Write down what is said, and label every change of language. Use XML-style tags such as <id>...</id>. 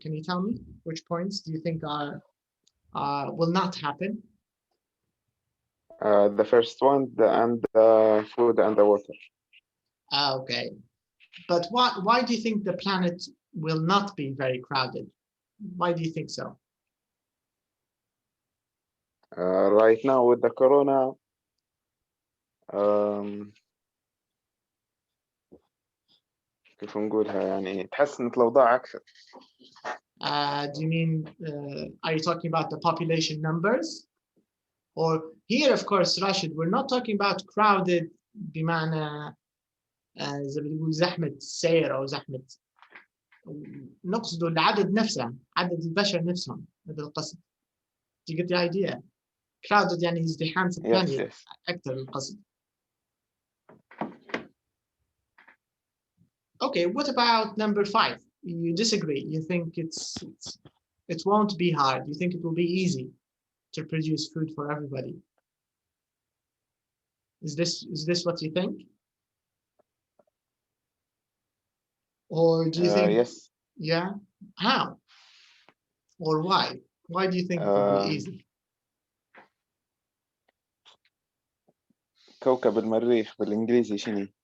<en>Can you tell me which points do you think will not happen? The first one, the food and the water. Okay, but why do you think the planet will not be very crowded? Why do you think so? Right now with the corona,</en> <ar>كيف نقولها يعني تحسنت الأوضاع أكثر.</ar> <en>Do you mean, are you talking about the population numbers? Or here, of course, Rashid, we're not talking about crowded</en> <ar>بمعنى زي ما بنقول زحمة السير أو زحمة، نقصد العدد نفسه، عدد البشر نفسهم، هذا القصد.</ar> <en>Do you get the idea?</en> <ar>Crowded يعني ازدحام سكاني أكثر القصد.</ar> <en>Okay, what about number 5? You disagree. You think it won't be hard. You think it will be easy to produce food for everybody. Is this what you think? Or do you think? Yes. Yeah. How? Or why? Why do you think it will be easy?</en> <ar>كوكب المريخ بالإنجليزي شنو؟</ar>